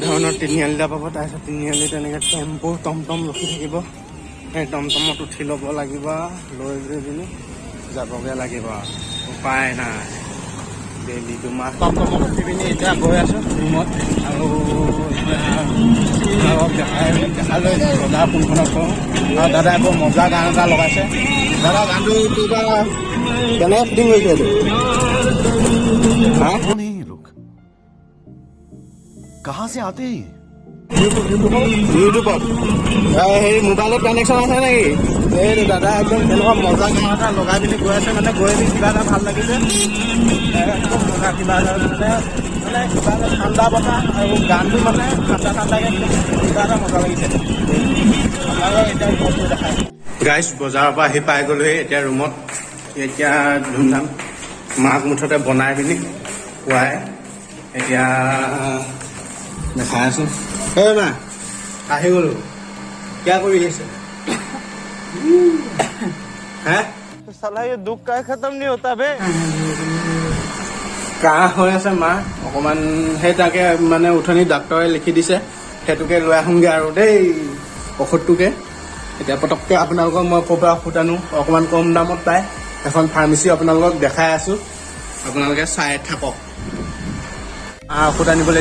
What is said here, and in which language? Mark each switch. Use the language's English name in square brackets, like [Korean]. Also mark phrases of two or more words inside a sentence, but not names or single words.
[Assamese] ধৰণৰ তিনিআলি এটা পাব তাৰপিছত তিনিআলিত এনেকৈ টেম্পু টমটম ৰখি থাকিব সেই টমটমত উঠি ল'ব লাগিব লৈ গৈ পিনি যাবগৈ লাগিব উপায় নাই ডেইলি 2 মাহ টমটমত উঠি পিনি এতিয়া গৈ আছোঁ ৰুমত আৰু এতিয়া অলপ দেখালৈ দাদা কোনখনত কওঁ আৰু দাদাই বৰ মজা গান এটা লগাইছে দাদা গানটো কিবা কেনে এক্টিং কৰিছে এইটো [Hindi] कौन है ये लोग कहाँ से आते हैं [Assamese] ইউটিউবত হেৰি মোবাইলত কানেকশ্যন আছে নেকি এই দাদা একদম তেনেকুৱা মজা গান এটা লগাই পিনি গৈ আছে মানে গৈ পিনি কিবা এটা ভাল লাগিছে একদম মজা কিবা এটা মানে কিবা এটা ঠাণ্ডা বতাহ আৰু গানটো মানে ঠাণ্ডাকৈ কিবা এটা মজা লাগিছে আপোনালোকে এতিয়া ৰুমত দেখায় গাইজ বজাৰৰ পৰা আহি পাই গ'লোহি এতিয়া ৰুমত এতিয়া ধুমধাম মাক মুঠতে বনাই পিনি খুৱাই এতিয়া দেখাই আছোঁ এই মা আহি গ'লো কিয় কৰি আছে হে [Hindi] साला ये दुख का खत्म नहीं होता बे [Assamese] কাহ হৈ আছে মা অকণমান সেই তাকে মানে উঠনি ডাক্তৰে লিখি দিছে সেইটোকে লৈ আহোঁগৈ আৰু দেই ঔষধটোকে এতিয়া পটককৈ আপোনালোকক মই ক'ৰ পৰা ঔষধ আনো অকণমান কম দামত পায় এখন ফাৰ্মাচী আপোনালোকক দেখাই আছোঁ আপোনালোকে চাই থাকক ঔষধ আনিবলৈ